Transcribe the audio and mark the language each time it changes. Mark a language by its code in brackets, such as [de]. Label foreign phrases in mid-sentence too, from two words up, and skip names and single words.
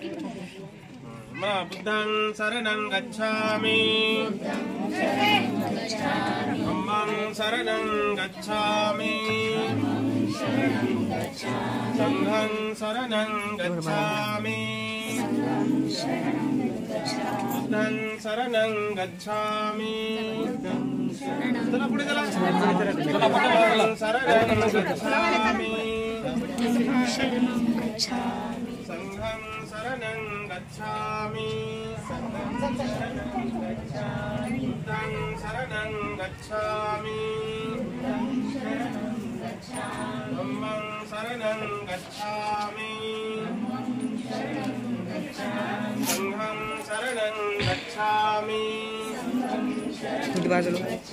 [pi] बुद्धं शरणं गच्छामि धम्मं शरणं गच्छामि संघं शरणं गच्छामि बुद्धं शरणं गच्छामि [mr] चला पुढे चला [pi] शरणं गच्छामि संघं शरणं गच्छामि बुद्धं शरणं गच्छामि धम्मं शरणं गच्छामि संघं शरणं गच्छामि बुद्धं